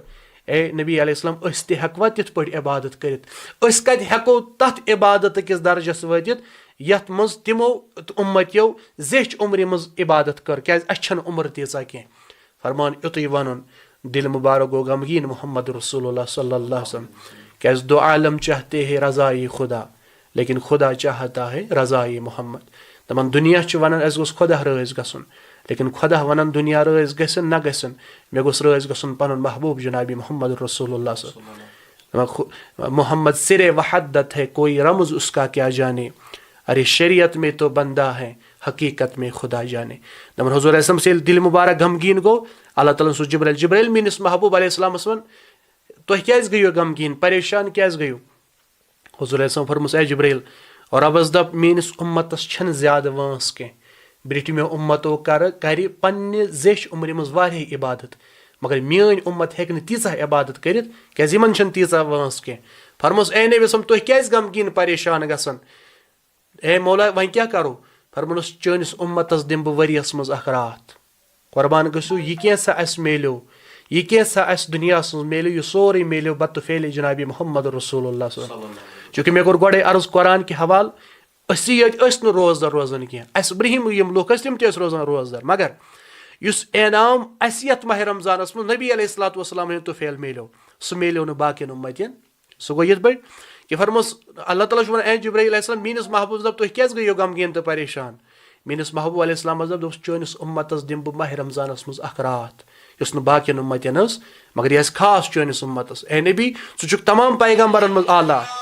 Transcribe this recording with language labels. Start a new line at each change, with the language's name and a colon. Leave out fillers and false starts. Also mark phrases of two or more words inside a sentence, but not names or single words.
Kashmiri: اے نبی علیہ السلام أسۍ تہِ ہٮ۪کوا تِتھ پٲٹھۍ عبادت کٔرِتھ أسۍ کتہِ ہٮ۪کو تتھ عبادت کِس درجس وٲتِتھ یتھ منٛز تِمو اُمتیو زیچھِ عُمرِ منٛز عبادت کٔر کیازِ اسہِ چھنہٕ عُمر تیٖژاہ کینٛہہ فرمان یُتُے ونُن دِل مُبارک گوٚو غمگیٖن محمد رسول اللہ
Arabic: صلی اللہ علیہ وسلم
Kashmiri: کیازِ
Urdu: دو عالم چاہتے ہے رضائی خدا لیکن خدا چاہتا ہے رضائی محمد
Kashmiri: دپان دُنیا چھُ ونان اسہِ گوٚژھ خۄدا رٲضۍ گژھُن لیکن خۄدا ونان دُنیا رٲضۍ گژھن نہ گژھن مےٚ گوٚژھ رٲضۍ گژھُن پنُن محبوٗب جنابی محمد رسول اللہ صلی
Urdu: محمد سرے وحدت ہے کوئی رمز اس کا کیا جانے ارے شریعت میں تو بندہ ہے حقیقت میں خدا جانے
Kashmiri: دپان حضوٗر
Arabic: علیہ السلام
Kashmiri: ییٚلہِ دِل مُبارک غمگیٖن گوٚو اللہ تعالیٰ ہن سوٗز جبرایٖل میٲنِس محبوٗب علیہ السلامس ووٚن تُہۍ کیازِ گٔیِو غمگیٖن پریشان کیازِ گٔیِو حضوٗر
Arabic: علیہ السلام
Kashmiri: فرموس اے جبرایٖل رۄبس دپ میٲنِس اُمتس چھنہٕ زیادٕ وٲنٛس کینٛہہ برٛٹھمٮ۪و اُمتو کرِ پننہِ زیچھِ عُمرِ منٛز واریاہ عبادت مگر میٲنۍ اُمت ہیٚکہِ نہٕ تیٖژاہ عبادت کٔرِتھ کیازِ یِمن چھنہٕ تیٖژاہ وٲنٛس کینٛہہ فرموس اے نبی وسلم تُہۍ کیازِ غمگیٖن پریشان گژھان اے مولا وۄنۍ کیاہ کرو فرمونس چٲنِس اُمتس دِمہٕ بہٕ ؤریس منٛز اکھ راتھ قۄربان گٔژھِو یہِ کینٛژھا اسہِ میلیو یہِ کینٛژھا اسہِ دُنیاہس منٛز میلیو یہِ سورُے میلیو بتہٕ پھیلے جنابی محمد رسول اللہ
Arabic: صلی اللہ علیہ وسلم
Kashmiri: چوٗنٛکہِ مےٚ کوٚر گۄڈے عرض قۄران کہِ حوالہٕ أسی یٲتۍ ٲسۍ نہٕ روزدر روزان کینٛہہ اسہِ برٛونٛہِم یِم لُکھ ٲسۍ تِم تہِ ٲسۍ روزان روزدر مگر یُس انعام اسہِ یتھ ماہِ رمضانس منٛز نبی
Arabic: علیہ الصلوۃ والسلام
Kashmiri: ہُنٛد طوفیل میلیو سُہ میلیو نہٕ باقین اُمتٮ۪ن سُہ گوٚو یِتھ پٲٹھۍ کہِ فرموس اللہ تعالیٰ چھُ ونان اے جبرایٖل
Arabic: علیہ السلام
Kashmiri: میٲنِس محبوٗبس دپ تُہۍ کیازِ گٔیو غمگیٖن تہٕ پریشان میٲنِس محبوٗب علیہ السلامس دوٚپُس چٲنِس اُمتس دِمہٕ بہٕ ماہِ رمضانس منٛز اکھ راتھ یۄس نہٕ باقین اُمتٮ۪ن ٲس مگر یہِ آسہِ خاص چٲنِس اُمتس اے نبی ژٕ چھُکھ تمام پیغمبرن منٛز اعلیٰ